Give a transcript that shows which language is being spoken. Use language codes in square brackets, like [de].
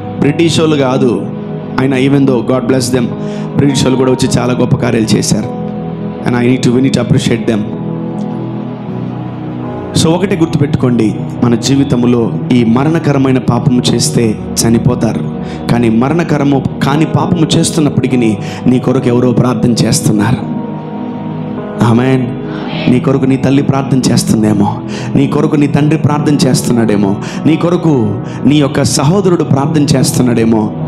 [te] British వాళ్ళు కాదు. ఆయన [en] even though God bless them, [te] British వాళ్ళు కూడా వచ్చి చాలా గొప్ప కార్యాలు చేశారు. [en] and I need to appreciate them. [te] So ఒకటే గుర్తుపెట్టుకోండి, మన జీవితంలో ఈ మరణకరమైన పాపము చేస్తే చనిపోతారు. కానీ మరణకరము కాని పాపము చేస్తున్నప్పటికీ నీ కొరకు ఎవరో ప్రార్థన చేస్తున్నారు. ఆమేన్. నీ కొరకు నీ తల్లి ప్రార్థన చేస్తుందేమో, నీ కొరకు నీ తండ్రి ప్రార్థన చేస్తున్నాడేమో, నీ కొరకు నీ యొక్క సహోదరుడు ప్రార్థన చేస్తున్నాడేమో.